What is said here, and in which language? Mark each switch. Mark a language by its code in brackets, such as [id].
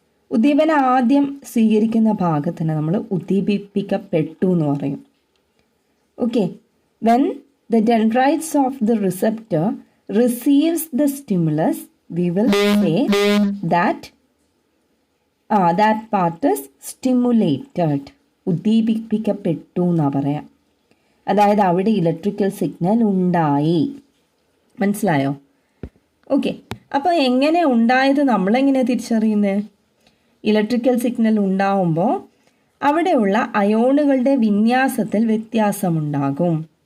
[ml] ഉദ്ദീപനം ആദ്യം സ്വീകരിക്കുന്ന ഭാഗത്തിന് നമ്മൾ ഉദ്ദീപിപ്പിക്കപ്പെട്ടു എന്ന് പറയും. [en] Okay, when the dendrites of the receptor receives the stimulus, we will say that that part is stimulated. [ml] ഉദ്ദീപിപ്പിക്കപ്പെട്ടു എന്നാ പറയാം. അതായത് അവിടെ ഇലക്ട്രിക്കൽ സിഗ്നൽ ഉണ്ടായി. മനസ്സിലായോ? ഓക്കെ, അപ്പോൾ എങ്ങനെ ഉണ്ടായത് നമ്മളെങ്ങനെ തിരിച്ചറിയുന്നത്? ഇലക്ട്രിക്കൽ സിഗ്നൽ ഉണ്ടാവുമ്പോൾ അവിടെയുള്ള അയോണുകളുടെ വിന്യാസത്തിൽ വ്യത്യാസമുണ്ടാകും.